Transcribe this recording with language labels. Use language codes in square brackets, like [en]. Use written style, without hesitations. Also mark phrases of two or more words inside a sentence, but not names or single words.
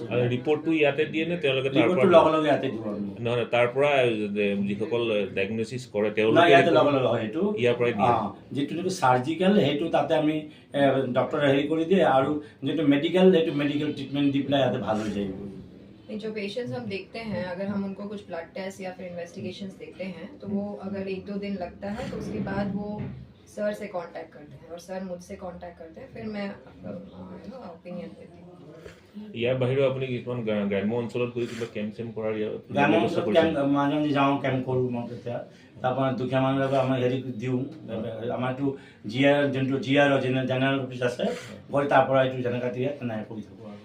[as] আৰু ৰিপৰ্টটো ইয়াতে দিয়ে নে তেওঁলোকে? ৰিপৰ্টটো লগে লগে ইয়াতে দিব। নহয়, তাৰ পৰা যিসকল ডায়েগনচিছ কৰে তেওঁলোকে ইয়াতে লগে লগে হয়, এইটো ইয়াৰ পৰাই দিয়ে। যিটো নেকি চাৰ্জিকেল সেইটো তাতে আমি ডক্টৰে হেৰি কৰি দিয়ে, আৰু যিটো মেডিকেল সেইটো [en] medical treatment [as] দি পেলাই ইয়াতে ভাল হৈ যায়। [hi] जो पेशेंट्स हम देखते हैं, अगर हम उनको कुछ [en] blood test [hi] या फिर इन्वेस्टिगेशंस देते हैं तो वो अगर 1-2 दिन लगता है तो उसके बाद वो सर से कांटेक्ट करते हैं और सर मुझसे कांटेक्ट करते हैं, फिर मैं ओपिनियन देती हूँ। [as] ইয়াৰ বাহিৰেও আপুনি কিছুমান গ্ৰাম্য অঞ্চলত গৈ কিবা কেম্প চেম্প কৰাৰ গ্ৰাম্য অঞ্চলত মাজে মাজে যাওঁ, কেম্প কৰোঁ মই। তেতিয়া তাৰপৰা দুখীয়া মানুহবিলাকক আমাৰ হেৰি দিওঁ, আমাৰতো যোনটো GR [en] general office [as] আছে, গৈ তাৰ পৰা এইটো যেনেকৈ দিয়ে তেনেকৈ কৰি থাকোঁ।